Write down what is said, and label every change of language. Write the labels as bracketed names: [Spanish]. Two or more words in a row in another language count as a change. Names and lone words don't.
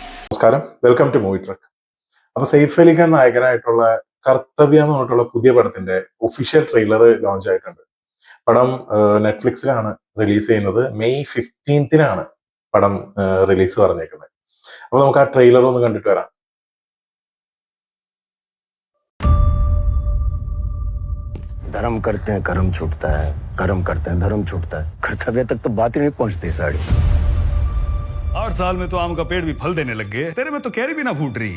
[Malayalam] നമസ്കാരം, [English] welcome to [Malayalam] മൂവി ട്രക്ക്. അപ്പൊ സെയ്ഫ് അലി ഖാൻ നായകനായിട്ടുള്ള കർത്തവ്യ എന്ന് പറഞ്ഞിട്ടുള്ള പുതിയ പടത്തിന്റെ [English] official trailer launch [Malayalam] ആയിട്ടുണ്ട്. പടം നെറ്റ്ഫ്ലിക്സിലാണ് റിലീസ് ചെയ്യുന്നത്. മെയ് 15 പടം റിലീസ് പറഞ്ഞേക്കുന്നത്. അപ്പൊ നമുക്ക് ആ ട്രെയിലർ ഒന്ന് കണ്ടിട്ട് വരാം. [Hindi] धर्म करते हैं कर्म छूटता है, कर्म करते हैं धर्म छूटता है। कर्तव्य तक तो बात ही नहीं पहुंचती साड़ी। 8 साल में तो आम का पेड़ भी फल देने लग गए, तेरे में तो कैरी भी ना फूट रही।